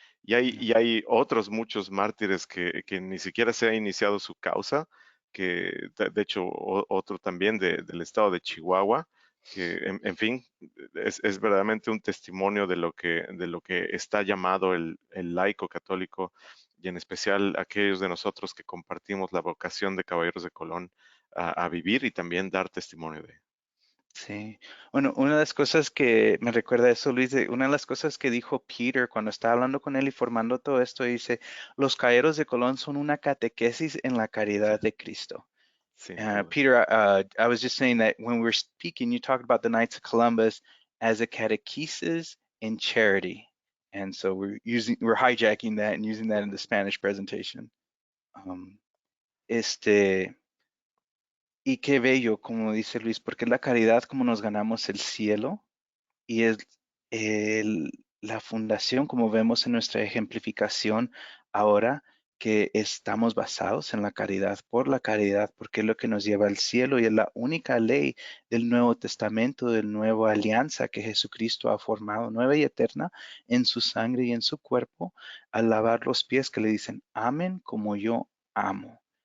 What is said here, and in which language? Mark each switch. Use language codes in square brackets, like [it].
[es] Y hay otros muchos mártires que ni siquiera se ha iniciado su causa, que de hecho otro también del estado de Chihuahua, que en fin, es verdaderamente un testimonio de lo que está llamado el laico católico y en especial aquellos de nosotros que compartimos la vocación de Caballeros de Colón a vivir y también dar testimonio de. sí. Bueno, una de las cosas que me recuerda eso, Luis, una de las cosas que dijo Peter cuando estaba hablando con él y formando todo esto, dice, los caballeros de Colón son una catequesis en la Sí, caridad de Cristo. sin duda. [en] Peter, I was just saying that when we were speaking, you talked about the Knights of Columbus as a catechesis in charity. And so we're hijacking that and using that in the Spanish presentation. [es] Um, este, y qué bello, como dice Luis, porque es la caridad como nos ganamos el cielo y es la fundación, como vemos en nuestra ejemplificación ahora, que estamos basados en la caridad, por la caridad, porque es lo que nos lleva al cielo y es la única ley del Nuevo Testamento, del Nueva Alianza que Jesucristo ha formado, nueva y eterna, en su sangre y en su cuerpo, al lavar los pies que le dicen, amen como yo amo.